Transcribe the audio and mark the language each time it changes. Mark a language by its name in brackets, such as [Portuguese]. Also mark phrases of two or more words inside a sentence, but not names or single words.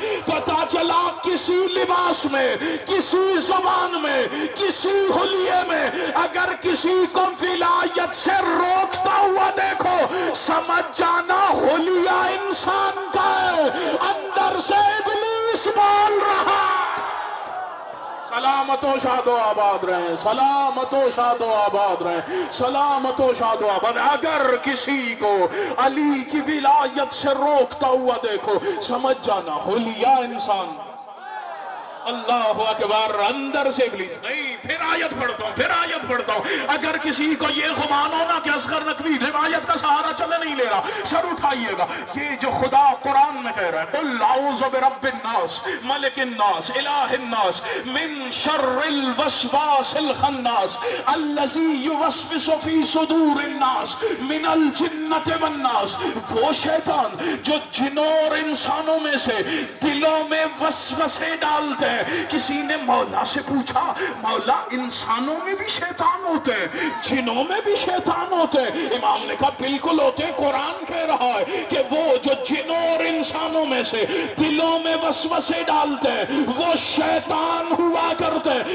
[Urdu] پتا چلا کسی لباس میں، کسی زبان میں، کسی حلیے میں اگر کسی کو ولایت سے روکتا ہوا دیکھو سمجھ جانا حلیہ انسان کا ہے، اندر سے ابلیس بول رہا. سلامت و شاد و آباد رہیں، سلامت و شاد و آباد رہیں، سلامت و شاد و آباد. اگر کسی کو علی کی ولایت سے روکتا ہوا دیکھو سمجھ جانا حلیہ انسان. [Arabic] اللہ اکبر، [Urdu] اندر سے ابلیس نہیں. پھر آیت پڑھتا ہوں. اگر کسی کو یہ گمان ہونا کہ اصغر نقوی روایت کا سہارا چلے نہیں لے رہا، سر اٹھائیے گا. یہ جو خدا قرآن میں کہہ رہا ہے [Arabic] قل اعوذ برب الناس ملک الناس الہ الناس من شر الوسواس الخناس الذی یوسوس فی صدور الناس من الجن الجنت والناس، [Urdu] وہ شیطان جو جنوں اور انسانوں میں سے دلوں میں وسوسے ڈالتے ہیں۔ کسی نے مولا سے پوچھا مولا انسانوں میں بھی شیطان ہوتے ہیں، جنوں میں بھی شیطان ہوتے ہیں؟ امام نے کہا بالکل ہوتے ہیں، قرآن کہہ رہا ہے کہ وہ جو جنوں اور انسانوں میں سے دلوں میں وسوسے ڈالتے ہیں وہ شیطان ہوا کرتے ہیں۔